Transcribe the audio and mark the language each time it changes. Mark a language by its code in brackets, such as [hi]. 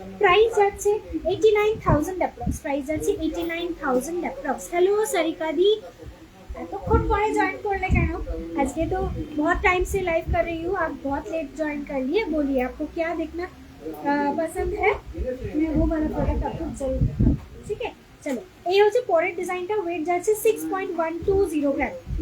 [bn] Price যাচ্ছে 89,000 approx, price যাচ্ছে 89,000 approx. Hello Sarika দি, এতক্ষণ পরে জয়েন করলে কেন? আজকে তো [hi] बहुत टाइम से लाइव कर रही हूँ, आप बहुत लेट ज्वाइन कर लिए। बोलिए आपको क्या देखना पसंद है, मैं वो वाला प्रोडक्ट आपको जरूर दिखाऊंगी, ठीक है? चलो, [bn] এই হচ্ছে পরের ডিজাইনটা, ওয়েট যাচ্ছে 6.120 গ্রাম।